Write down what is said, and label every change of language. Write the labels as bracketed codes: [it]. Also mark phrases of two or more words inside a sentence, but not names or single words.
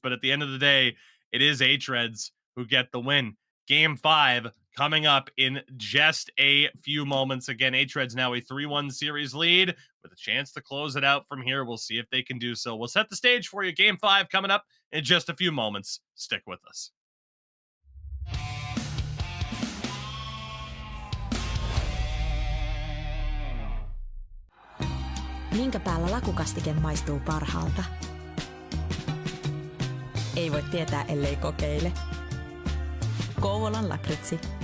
[en] But at the end of the day, it is hREDS who get the win. Game 5 coming up in just a few moments. Again, hREDS now a 3-1 series lead with a chance to close it out from here. We'll see if they can do so. We'll set the stage for you. Game 5 coming up in just a few moments. Stick with us. [fi] Minkä päällä lakukastike maistuu parhaalta? Ei voi tietää, ellei kokeile. Kouvolan lakritsi.